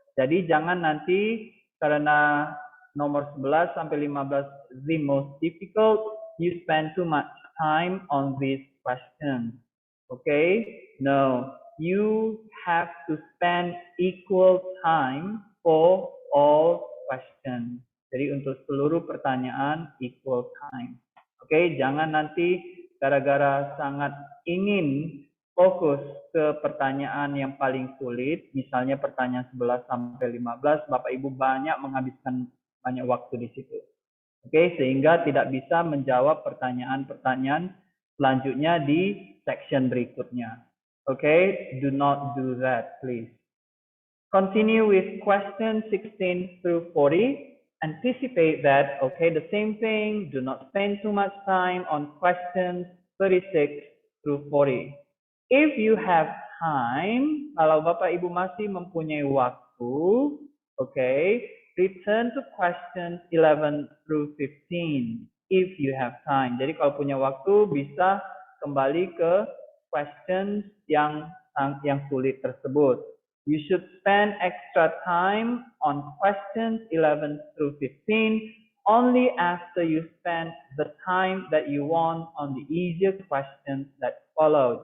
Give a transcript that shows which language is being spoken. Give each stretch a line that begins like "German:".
Indonesian: Jadi jangan nanti karena nomor 11 sampai 15
English: the most difficult, you spend too much time on these questions. Okay? No, you have to spend equal time for all questions.
Indonesian: Jadi untuk seluruh pertanyaan
English: equal time.
Indonesian: Oke, jangan nanti gara-gara sangat ingin fokus ke pertanyaan yang paling sulit, misalnya pertanyaan 11 sampai 15, Bapak Ibu banyak menghabiskan banyak waktu di situ. Oke, sehingga tidak bisa menjawab pertanyaan-pertanyaan selanjutnya di section berikutnya.
English: Okay, do not do that, please. Continue with questions 16 through 40. Anticipate that, okay, the same thing. Do not spend too much time on questions 36 through 40. If you have time,
Indonesian: kalau Bapak Ibu masih mempunyai waktu,
English: okay, return to questions 11 through 15 if you have time.
Indonesian: Jadi kalau punya waktu bisa kembali ke questions yang sulit tersebut.
English: You should spend extra time on questions 11 through 15 only after you spend the time that you want on the easier questions that follow.